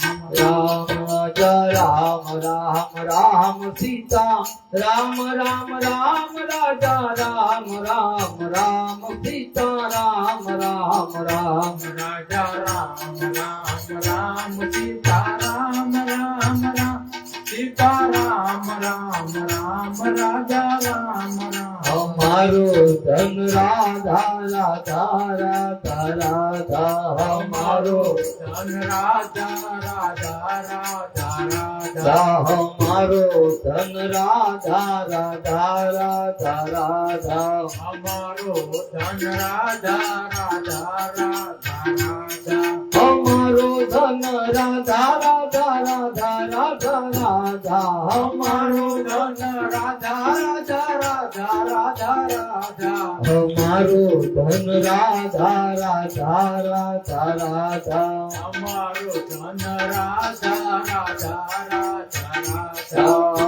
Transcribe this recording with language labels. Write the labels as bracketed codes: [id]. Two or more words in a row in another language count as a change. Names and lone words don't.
[gu] રામ રાજા રામ રામ રામ સીતા રામ રામ રામ, રાજા રામ રામ રામ સીતા રામ રામ રામ, રાજા રામ રામ રામ સીતા રામ રામ રામ, સીતા રામ રામ રામ, રાજા રામ રામ. [hi] हमारो धन राधा राधा राधा राधा, हमारो [gu] ધન રાજા રાજા રાજા રાજા, [hi] हमारो धन राधा राधा राधा राधा, [gu] અમારો ધન રાજા રાજા રાજા રાજા, [hi] हमारो धन राधा राधा राधा राधा રાધા [gu] અમારું ધન રાધા રાધા રાધા રાધા રાધા અમારું ધન રાધા રાધા રાધા રાધા અમારું ધન રાધા રાધા રાધા રાધા